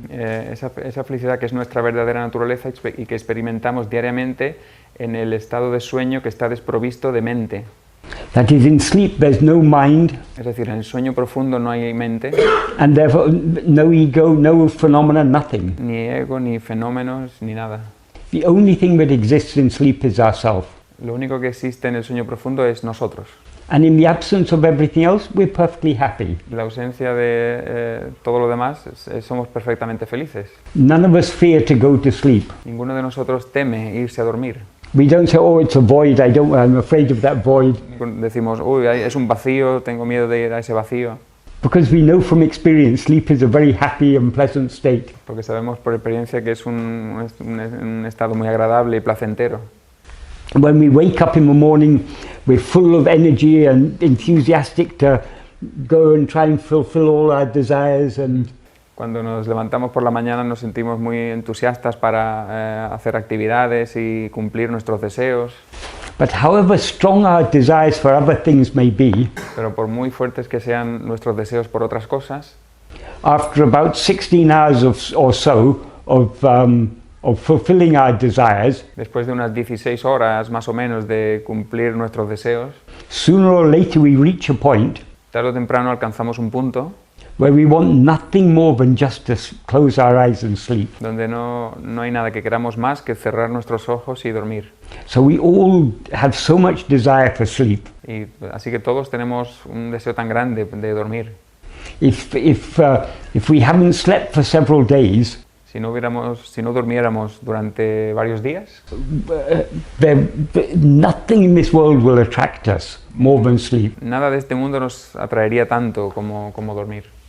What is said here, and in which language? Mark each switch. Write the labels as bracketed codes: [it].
[es] Esa felicidad que es nuestra verdadera naturaleza y que experimentamos diariamente en el estado de sueño que está desprovisto de mente. [en] That is, in sleep there's no mind. [es] Es decir, en el sueño profundo no hay mente. [en] And therefore no ego, no phenomena, nothing. [es] Ni ego, ni fenómenos, ni nada. [en] The only thing that exists in sleep is ourself. [es] Lo único que existe en el sueño profundo es nosotros. [en] And in the absence of everything else, we're perfectly happy. [es] En la ausencia de todo lo demás, somos perfectamente felices. [en] None of us fear to go to sleep. [es] Ninguno de nosotros teme irse a dormir. [en] We don't say, oh, it's a void, I'm afraid of that void. [es] Decimos, uy, es un vacío, tengo miedo de ir a ese vacío. [en] Because we know from experience, sleep is a very happy and pleasant state. [es] Porque sabemos por experiencia que es un estado muy agradable y placentero. [en] When we wake up in the morning, we're full of energy and enthusiastic to go and try and fulfill all our desires. And [es] cuando nos levantamos por la mañana nos sentimos muy entusiastas para hacer actividades y cumplir nuestros deseos. [en] But however strong our desires for other things may be, [es] pero por muy fuertes que sean nuestros deseos por otras cosas, [en] after about 16 hours or so of fulfilling our desires, [es] después de unas 16 horas más o menos de cumplir nuestros deseos, [en] sooner or later we reach a point [es] tarde o temprano alcanzamos un punto [en] where we want nothing more than just to close our eyes and sleep. [es] Donde no hay nada que queramos más que cerrar nuestros ojos y dormir. [en] So we all have so much desire for sleep. [es] Y así que todos tenemos un deseo tan grande de dormir. [en] If we haven't slept for several days, [es] si no durmiéramos durante varios días, [en] nothing in this world will attract us more than sleep. [es] Nada de este mundo nos atraería tanto como dormir.